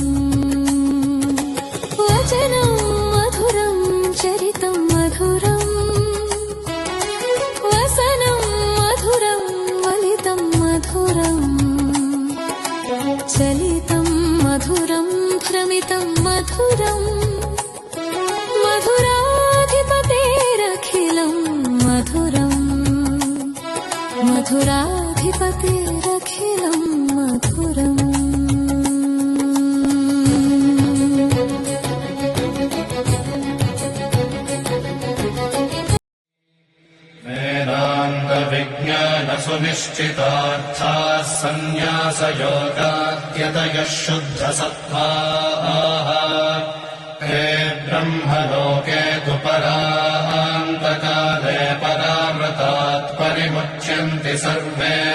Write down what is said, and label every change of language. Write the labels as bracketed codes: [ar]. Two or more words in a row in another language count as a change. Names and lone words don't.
[sa] వచనం మధురం చరితం మధురం, వసనం మధురం వలితం మధురం, చలితం మధురం భ్రమితం మధురం, మధురాధిపతేరఖిలం మధురం, మధురాధిపతేరఖిలం మధురం. सुनिश्चितार्थाः सन्न्यासयोगाद्यतयः शुद्धसत्त्वाः ते ब्रह्मलोके तु परान्तकाले परामृतात् परिमुच्यन्ति सर्वे.